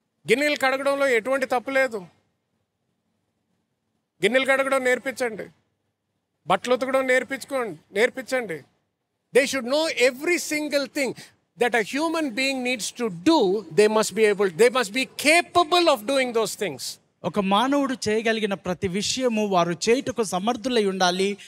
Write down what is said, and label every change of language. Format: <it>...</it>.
<te>గిన్నెలు కడగడంలో ఎటువంటి తప్పు లేదు. గిన్నెలు కడగడం నేర్పించండి, బట్టలు ఉతకడం నేర్పించండి.</te> <en>They should know every single thing that a human being needs to do. They must be capable of doing those things.</en> <te>ఒక మానవుడు చేయగలిగిన ప్రతి విషయము వారు చేయుటకు సమర్థులై ఉండాలి.</te>